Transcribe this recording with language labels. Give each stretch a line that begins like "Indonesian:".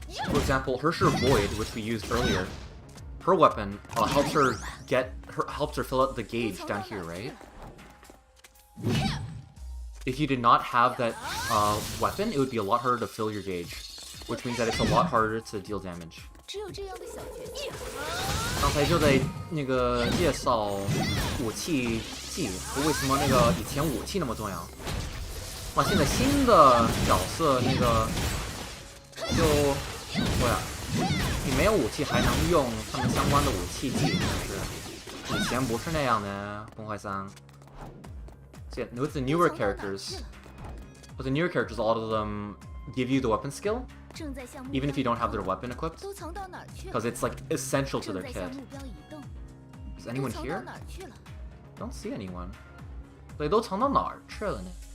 English: For example, Hersher Void, which we used earlier, her weapon helps her fill out the gauge down here, right? If you did not have that weapon, it would be a lot harder to fill your gauge, which means that it's a lot harder to deal damage.
Chinese: 只有这样的小角色。刚才就在那个介绍武器技，为什么那个以前武器那么重要？哇，现在新的角色那个就说呀，你没有武器还能用他们相关的武器技，就是以前不是那样的。崩坏3。
English: With the newer characters, all of them give you the weapon skill, even if you don't have their weapon equipped, because it's like essential to their kit. Is anyone here? Don't see anyone.
Chinese: 对，都藏到哪儿去了呢？